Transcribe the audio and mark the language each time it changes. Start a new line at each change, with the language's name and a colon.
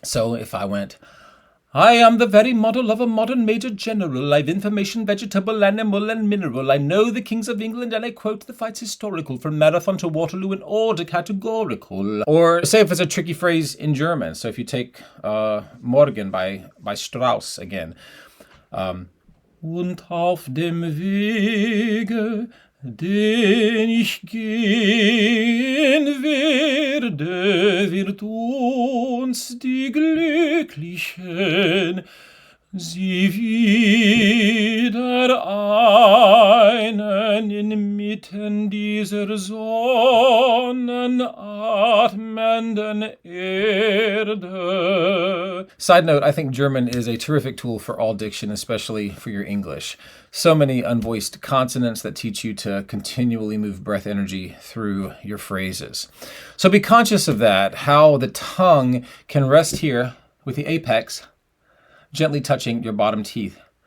English: So if I went, I am the very model of a modern major general. I've information, vegetable, animal, and mineral. I know the kings of England, and I quote the fights historical from Marathon to Waterloo in order categorical. Or say if it's a tricky phrase in German. So if you take Morgen by Strauss again.
German: Und auf dem Wege, den ich gehen werde, wird uns die Glücklichen Sie wieder einen inmitten dieser sonnenatmenden Erde.
English: Side note, I think German is a terrific tool for all diction, especially for your English. So many unvoiced consonants that teach you to continually move breath energy through your phrases. So be conscious of that, how the tongue can rest here with the apex gently touching your bottom teeth.